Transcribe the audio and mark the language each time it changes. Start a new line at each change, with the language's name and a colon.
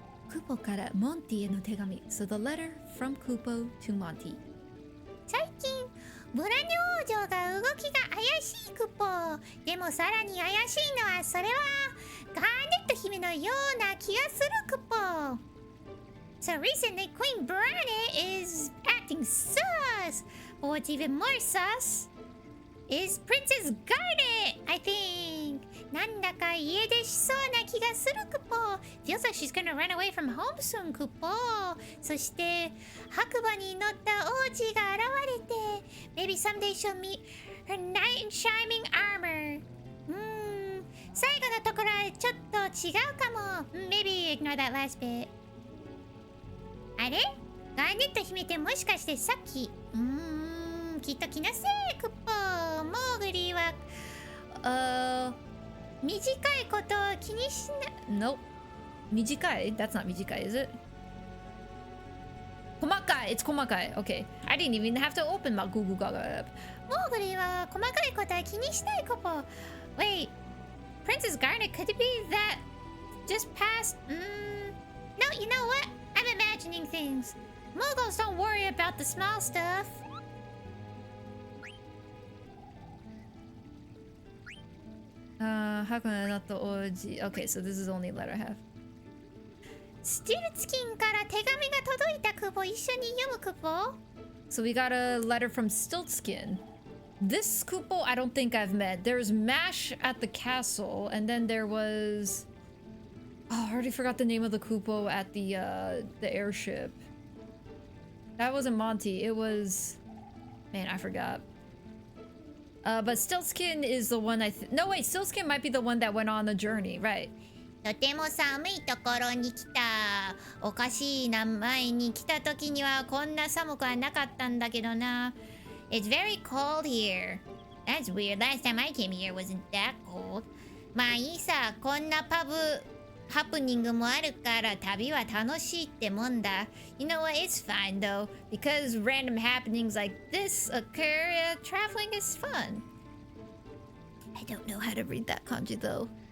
Japanese: クポからモンティへの手紙。
English: So the letter from Kupo to Monty.
Japanese: 最近ブラニョ王女が動きが怪しい、クポ。でもさらに怪しいのはそれはガーネット姫のような気がする、クポ。
English: So recently Queen Brane is acting sus. But what's even more sus is Princess Garnet, I think.
Japanese: なんだか家出しそうな気がする、クポ。
English: Feels like she's gonna run away from home soon, クポ。
Japanese: そして白馬に乗った王子が現れて
English: Maybe someday she'll meet her knight in shining armor.
Japanese: 最後のところはちょっと違うかも。
English: Maybe ignore that last bit.
Japanese: あれガーネット姫ってもしかしてさっききっと気のせい、クッポ。モーグリーは短いことを気にしな。
English: Nope. 短い That's not 短い is it? 細かい It's 細かい Okay. I didn't even have to open my Google Gaga app.
Japanese: モーグリーは細かいことは気にしない、クッポ。
English: Wait, Princess Garnet, could it be that just passed? No, you know what? I'm imagining things. Muggles don't worry about the small stuff. How can I not the OG? Okay, so this is the only letter I have.
Japanese: スティルツキンから手紙が届いた、クポ。一緒に読む、クポ。
English: So we got a letter from Stiltskin. This Kupo I don't think I've met. There's Mash at the castle, and then there was... Oh, I already forgot the name of the Kupo at the airship. That wasn't Monty. It was... Man, I forgot. But Stiltskin is the one No, wait. Stiltskin might be the one that went on the journey, right?
Japanese: とても寒いところに来た。おかしいな、前に来た時にはこんな寒くはなかったんだけどな。
English: It's very cold here. That's weird. Last time I came here wasn't that cold.
Japanese: まあいいさ、こんなパブハプニングもあるから旅は楽しいってもんだ。
English: You know what? It's fine though. Because random happenings like this occur, traveling is fun. I don't know how to read that kanji though.